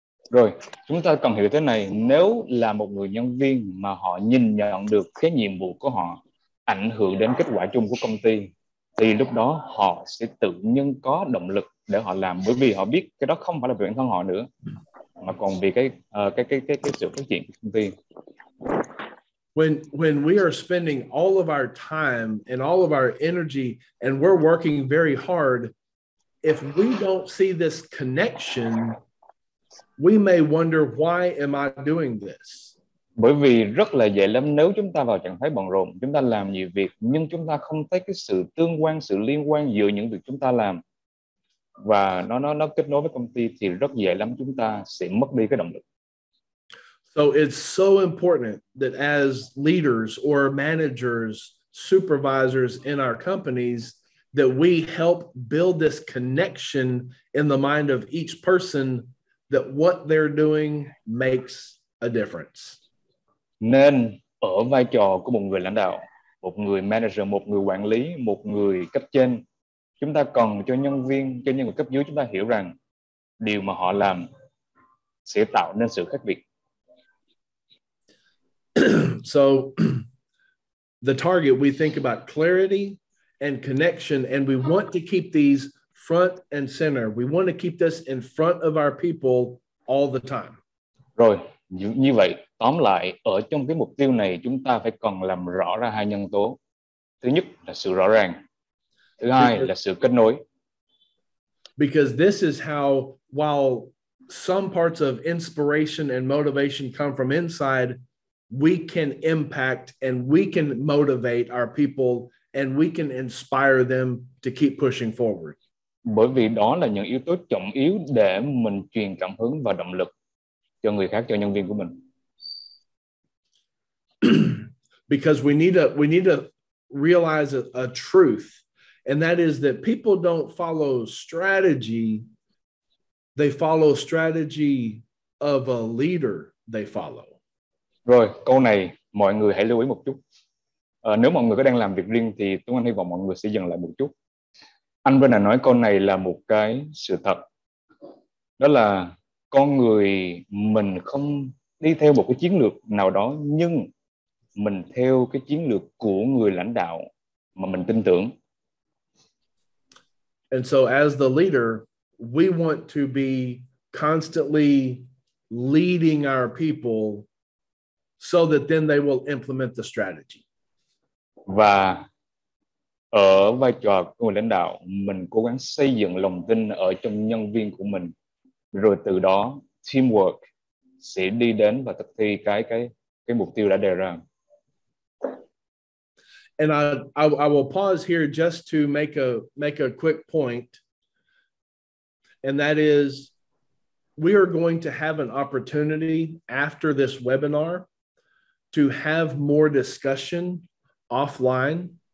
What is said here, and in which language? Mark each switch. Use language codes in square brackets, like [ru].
[vi] Rồi, chúng ta cần hiểu thế này, nếu là một người nhân viên mà họ nhìn nhận được cái nhiệm vụ của họ ảnh hưởng đến kết quả chung của công ty, thì lúc đó họ sẽ tự nhiên có động lực để họ làm, bởi vì họ biết cái đó không phải là vì bản thân họ nữa, mà còn vì cái sự phát triển của công ty. [en] When we are spending all of our time and all of our energy and we're working very hard, if we don't see this connection, we may wonder, why am I doing this? [vi] Bởi vì rất là dễ lắm nếu chúng ta vào trạng thái bận rộn, chúng ta làm nhiều việc nhưng chúng ta không thấy cái sự tương quan, sự liên quan giữa những việc chúng ta làm và nó kết nối với công ty, thì rất dễ lắm chúng ta sẽ mất đi cái động lực. [en] So it's so important that as leaders or managers, supervisors in our companies, that we help build this connection in the mind of each person, that what they're doing makes a difference. [vi] Nên ở vai trò của một người lãnh đạo, một người manager, một người quản lý, một người cấp trên, chúng ta cần cho nhân viên, cho những người cấp dưới chúng ta hiểu rằng điều mà họ làm sẽ tạo nên sự khác biệt. [en] So the target, we think about clarity and connection, and we want to keep these front and center. We want to keep this in front of our people all the time. [vi] Rồi, như vậy, tóm lại, ở trong cái mục tiêu này chúng ta phải cần làm rõ ra hai nhân tố. Thứ nhất là sự rõ ràng. Thứ hai là sự kết nối. [en] Because this is how, while some parts of inspiration and motivation come from inside, we can impact and we can motivate our people and we can inspire them to keep pushing forward. [vi] Bởi vì đó là những yếu tố trọng yếu để mình truyền cảm hứng và động lực cho người khác, cho nhân viên của mình. [en] Because we need to realize a truth, and that is that people don't follow strategy, they follow strategy of a leader they follow. [vi] Rồi, câu này mọi người hãy lưu ý một chút. Nếu mọi người có đang làm việc riêng thì Tuấn Anh hy vọng mọi người sẽ dừng lại một chút. Anh Brennan nói câu này là một cái sự thật. Đó là con người mình không đi theo một cái chiến lược nào đó, nhưng mình theo cái chiến lược của người lãnh đạo mà mình tin tưởng. [en] And so as the leader, we want to be constantly leading our people so that then they will implement the strategy. [vi] Và ở vai trò của người lãnh đạo, mình cố gắng xây dựng lòng tin ở trong nhân viên của mình, rồi từ đó teamwork sẽ đi đến và thực thi cái mục tiêu đã đề ra. [en] And I will pause here just to make a quick point, and that is we are going to have an opportunity after this webinar to have more discussion offline.